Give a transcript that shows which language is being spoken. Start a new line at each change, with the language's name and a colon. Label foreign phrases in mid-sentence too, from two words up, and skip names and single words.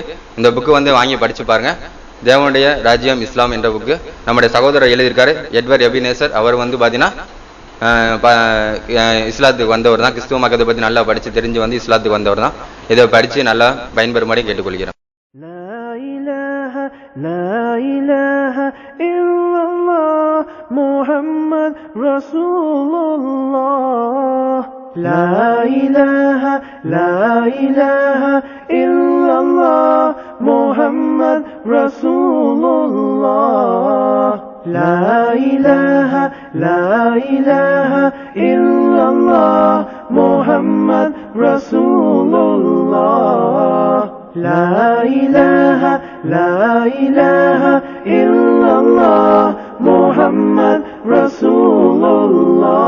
Tamil: இந்த புக்கு வந்து வாங்கி படிச்சு பாருங்க. தேவனுடைய ராஜ்யம் இஸ்லாம் என்ற புக்கு நம்முடைய சகோதரர் எழுதியிருக்காரு, எட்வர்ட் எபினேசர். அவர் வந்து பாத்தீங்கன்னா இஸ்லாத்துக்கு வந்தவர் தான். கிறிஸ்துவ மதத்தை பத்தி நல்லா படிச்சு தெரிஞ்சு வந்து இஸ்லாத்துக்கு வந்தவர் தான். இதை படிச்சு நல்லா பயன்பெறுமாறு கேட்டுக்கொள்கிறேன்.
Arabic: لا إله إلا الله محمد رسول الله لا إله إلا الله محمد رسول الله لا إله إلا الله محمد رسول الله لا إله إلا الله محمد Rasulullah.